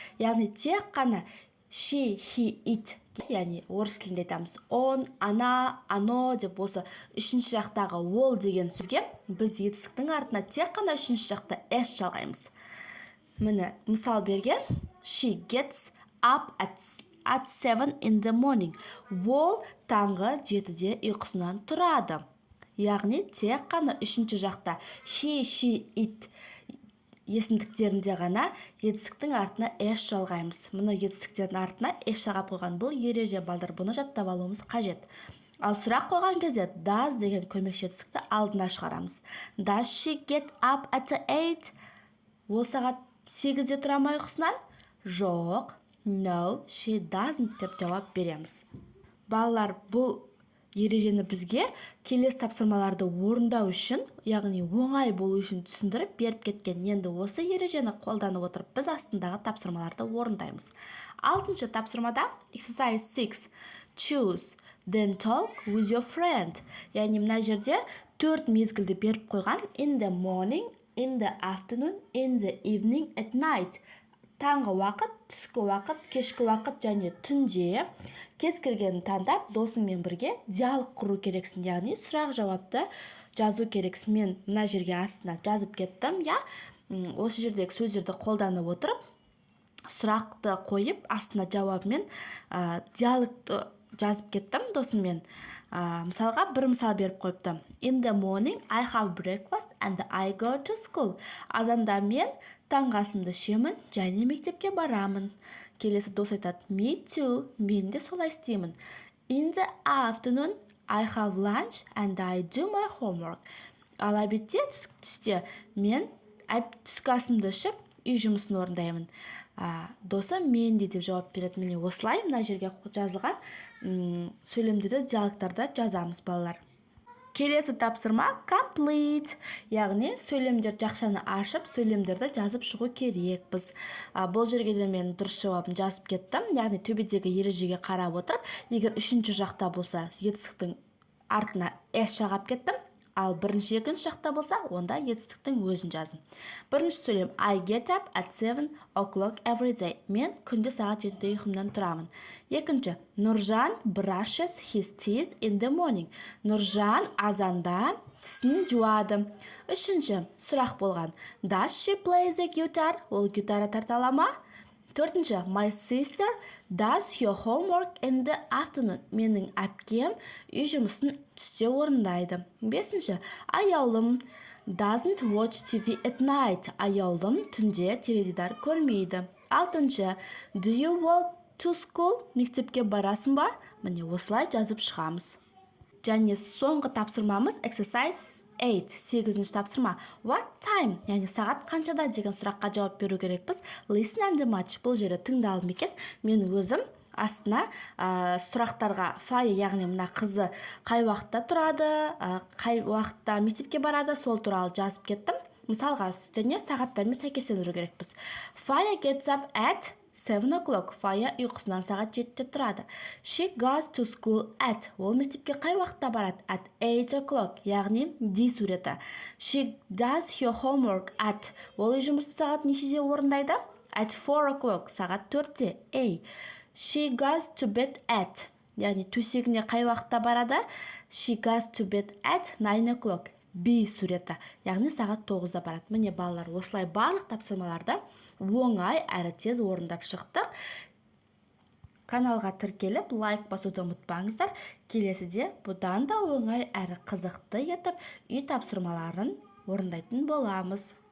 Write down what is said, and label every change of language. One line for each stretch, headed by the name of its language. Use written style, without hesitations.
Kazakh: Яғни тек қана
English: she, he, it,
Kazakh: яғни орыс тілінде айтамыз
Russian: он, ана, ано
Kazakh: деп осы үшінші жақтағы ол деген сөзге біз етістіктің артына тек қана үшінші жақта s жалғаймыз. Міне, мысал берген,
English: she gets up at 7 in the morning.
Kazakh: Ол таңғы 7-де ұйқысынан тұрады. Яғни, тек қана үшінші жақта
English: he, she, it
Kazakh: есімдіктерінде ғана етістіктің артына s жалғаймыз. Мұны етістіктердің артына s жағап қойған бұл ереже, балдар, бұны жаттап алуымыз қажет. Ал сұрақ қойған кезде does деген көмекші етістікті алдына шығарамыз.
English: Does she get up at 8?
Kazakh: Ол сағат 8-де тұра ма ұйқысынан? Жоқ.
English: No, she doesn't
Kazakh: деп жауап береміз. Балалар, бұл ережені бізге келесі тапсырмаларды орындау үшін, яғни оңай болу үшін түсіндіріп беріп кеткен. Енді осы ережені қолданып отырып, біз астындағы тапсырмаларды орындаймыз. 6-ші тапсырмада
English: exercise 6. Choose, then talk with your friend.
Kazakh: Яғни мына жерде 4 мезгілді беріп қойған.
English: In the morning, in the afternoon, in the evening, at night.
Kazakh: Таңғы уақыт, түскі уақыт, кешкі уақыт және түнде кез келгенін таңдап досыңмен бірге диалог құру керексің, яғни сұрақ жауапты жазу керексің. Мен мына жерге астына жазып кеттім, я. осы жердегі сөздерді қолданып отырып сұрақты қойып астына жауабымен диалогты жазып кеттім досыммен. Мысалға бір мысал беріп қойыпты.
English: In the morning I have breakfast and I go to school.
Kazakh: Азанда мен таңғы асымды ішемін және мектепке барамын. Келесі дос айтады.
English: Me too.
Kazakh: Мен де солай істеймін.
English: In the afternoon I have lunch and I do my homework.
Kazakh: Ал обедте түсте мен түскі асымды ішіп үй жұмысын орындаймын. Досым мен де деп жауап береді. Міне осылай мына жерге жазылған сөйлемдерді диалогтарда жазамыз балалар. Келесі тапсырма complete, яғни сөйлемдер жақшаны ашып, сөйлемдерді жазып шығу керекпіз. Бұл жерге де мен дұрыс жауабын жазып кеттім. Яғни төбедегі ережеге қарап отырып, егер үшінші жақта болса, етістіктің артына s жағап кеттім. Ал бірінші екінші жақта болса, онда етістіктің өзін жазым. Бірінші сөйлем
English: I get up at 7 o'clock every day.
Kazakh: Мен күнде сағат 7-де ұйқымнан тұрамын. Екінші,
English: Нұржан brushes his teeth in the morning.
Kazakh: Нұржан азанда тісін жуады. Үшінші, сұрақ болған.
English: Does she play the guitar?
Kazakh: Ол гитара тарта ала ма? Төртінші,
English: my sister does her homework in the afternoon.
Kazakh: Менің әпкем үй жұмысын түсте орындайды. Бесінші,
English: аяулым doesn't watch TV at night.
Kazakh: Аяулым түнде теледидар көрмейді. Алтыншы,
English: do you walk to school?
Kazakh: Мектепке барасың ба? Міне осылай жазып шығамыз. Және соңғы тапсырмамыз
English: exercise 8,
Kazakh: 8-ші тапсырма.
English: What time?
Kazakh: Яғни сағат қаншада деген сұраққа жауап беру керекпіз.
English: Listen and match.
Kazakh: Бұл жері тыңдалып екен. Мен өзім астына сұрақтарға Фая, яғни мына қызы қай уақытта тұрады, қай уақытта мектепке барады, сол туралы жазып кеттім. Мысалға, және сағаттармен сәйкестендіру керекпіз.
English: Faya gets up at 7 o'clock.
Kazakh: Фая ұйқысынан сағат 7-те тұрады.
English: She goes to school at.
Kazakh: Ол мектепке қай уақытта барады?
English: At 8 o'clock.
Kazakh: Яғни D суреті.
English: She does her homework at.
Kazakh: Ол үй жұмысын сағат нешеде орындайды?
English: At 4 o'clock.
Kazakh: Сағат 4-те.
English: A. She goes to bed at.
Kazakh: Яғни төсегіне қай уақытта барады?
English: She goes to bed at 9 o'clock.
Kazakh: B суреті. Яғни сағат 9-да барады. Міне балалар, осылай барлық тапсырмаларды оңай әрі тез орындап шықтық. Каналға тіркеліп, лайк басуды ұмытпаңыздар. Келесіде бұдан да оңай әрі қызықты етіп үй тапсырмаларын орындайтын боламыз.